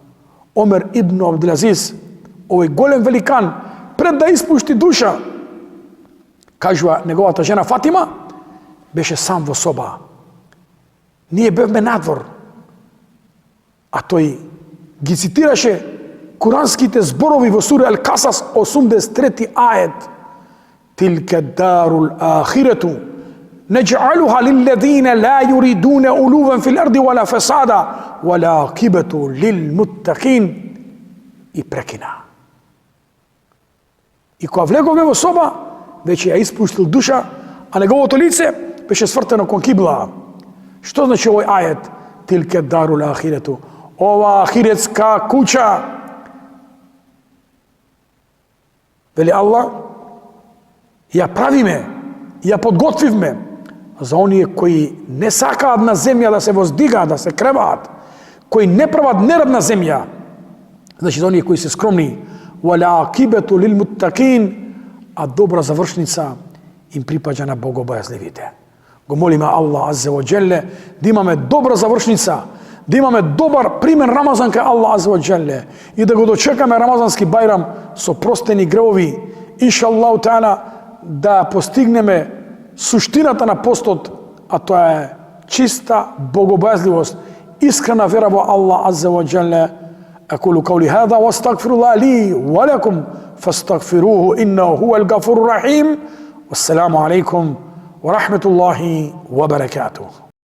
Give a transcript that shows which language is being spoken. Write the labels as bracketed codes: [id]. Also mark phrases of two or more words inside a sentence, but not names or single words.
[mk] Омер ибн Абдулазиз, овој голем великан, пред да испушти душа, кажува неговата жена Фатима, беше сам во соба. Ние бевме надвор, а тој ги цитираше куранските зборови во сура Ал-Касас 83 ајет. [ar] تلك الدار الآخرة نجعلها للذين لا يريدون علوا في الأرض ولا فسادا والعاقبة للمتقين. [mk] И прекина. И кога влеговме во соба, веќе ја испуштил душа, а неговото лице беше свртено кон кибла. Што значи овој ајет? [ar] تلك الدار الآخرة. [mk] Ова ахиретска куќа, вели Аллах, ја правиме, ја подготвивме за оние кои не сакаат на земја да се воздигаат, да се креваат, кои не прават нерад на земја, значи за оние кои се скромни, [ar] والعاقبة للمتقين, [mk] а добра завршница им припаѓа на богобојазливите. Го молиме Аллах [ar] عز وجل [mk] да имаме добра завршница, да имаме добар пример Рамазан кај Аллах [ar] عز وجل [mk] и да го дочекаме Рамазански бајрам со простени гревови, [ar] إن شاء الله تعالى [mk] да постигнеме суштината на постот, а тоа е чиста богобојазливост, искрена вера во Аллах [ar] عز وجل. أقول قولي هذا واستغفر الله لي ولكم فاستغفروه إنه هو الغفور الرحيم والسلام عليكم ورحمة الله وبركاته.